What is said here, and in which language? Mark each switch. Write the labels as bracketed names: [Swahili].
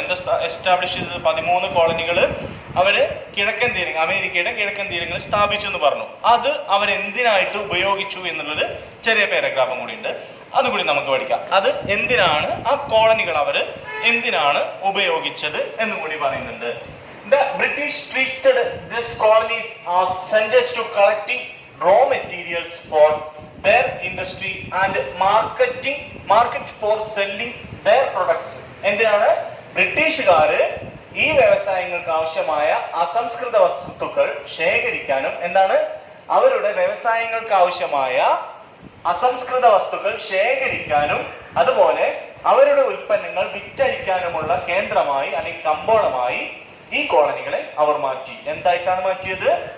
[Malayalam] എന്താ എസ്റ്റാബ്ലിഷ് ചെയ്തത്? 13 കോളനികൾ അവര് കിഴക്കൻ തീരങ്ങൾ, അമേരിക്കയുടെ കിഴക്കൻ തീരങ്ങളിൽ സ്ഥാപിച്ചു എന്ന് പറഞ്ഞു. അത് അവരെന്തിനായിട്ട് ഉപയോഗിച്ചു എന്നുള്ളത് ചെറിയ പാരഗ്രാഫും കൂടി ഉണ്ട്, അതുകൂടി നമുക്ക് പഠിക്കാം. അത് എന്തിനാണ് ആ കോളനികൾ അവര് എന്തിനാണ് ഉപയോഗിച്ചത് എന്നും കൂടി പറയുന്നുണ്ട്. [English] The British treated these colonies as centers to collecting raw materials for their industry and market for selling their products. [Malayalam] എന്തിനാണ് ബ്രിട്ടീഷുകാര് ഈ വ്യവസായങ്ങൾക്ക് ആവശ്യമായ അസംസ്കൃത വസ്തുക്കൾ ശേഖരിക്കാനും, എന്താണ് അവരുടെ വ്യവസായങ്ങൾക്ക് ആവശ്യമായ അസംസ്കൃത വസ്തുക്കൾ ശേഖരിക്കാനും അതുപോലെ അവരുടെ ഉൽപ്പന്നങ്ങൾ വിറ്റഴിക്കാനുമുള്ള കേന്ദ്രമായി അല്ലെങ്കിൽ കമ്പോളമായി ഈ കോളനികളെ അവർ മാറ്റി. എന്തായിട്ടാണ് മാറ്റിയത്?